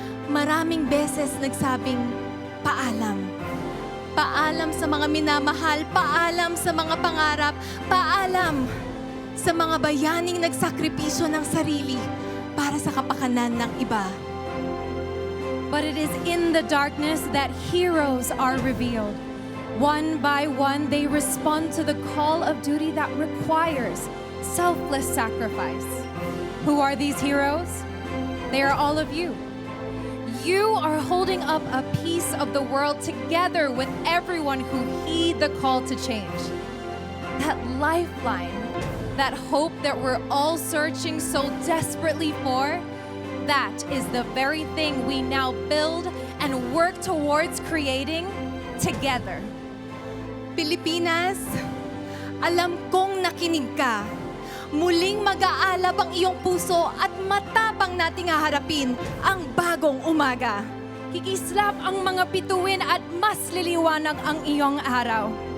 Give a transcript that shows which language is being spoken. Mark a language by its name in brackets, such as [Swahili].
[Filipino] Maraming beses nagsabing, paalam. Paalam sa mga minamahal, paalam sa mga pangarap, paalam sa mga bayaning nagsakripisyo ng sarili para sa kapakanan ng iba. [English] But it is in the darkness that heroes are revealed. One by one, they respond to the call of duty that requires selfless sacrifice. Who are these heroes? They are all of you. You are holding up a piece of the world together with everyone who heed the call to change. That lifeline, that hope that we're all searching so desperately for, that is the very thing we now build and work towards creating together. [Filipino] Pilipinas, alam kong nakinig ka. Muling mag-aalab ang iyong puso at matapang nating haharapin ang bagong umaga. Kikislap ang mga bituin at mas liliwanag ang iyong araw.